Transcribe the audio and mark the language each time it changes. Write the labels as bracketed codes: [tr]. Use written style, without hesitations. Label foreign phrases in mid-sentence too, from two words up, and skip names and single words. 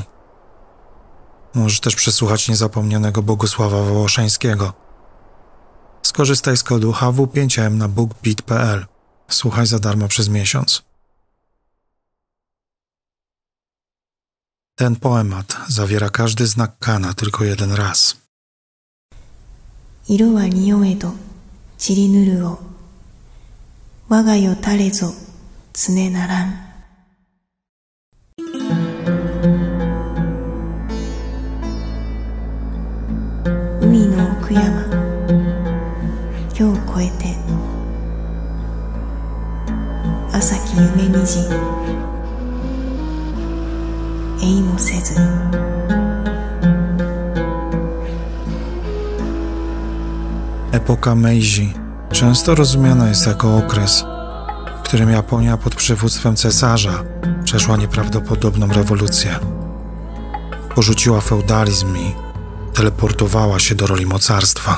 [pl] Możesz też przesłuchać niezapomnianego Bogusława Wołoszeńskiego. Skorzystaj z kodu HW5M na bookbeat.pl. Słuchaj za darmo przez miesiąc. Ten poemat zawiera każdy znak kana tylko jeden raz. [ja] 色は匂えど散りぬるを我が世垂れぞ常ならん 海の奥山今日越えて朝日夢虹えいもせず [pl] Epoka Meiji często rozumiana jest jako okres, w którym Japonia pod przywództwem cesarza przeszła nieprawdopodobną rewolucję. Porzuciła feudalizm i teleportowała się do roli mocarstwa.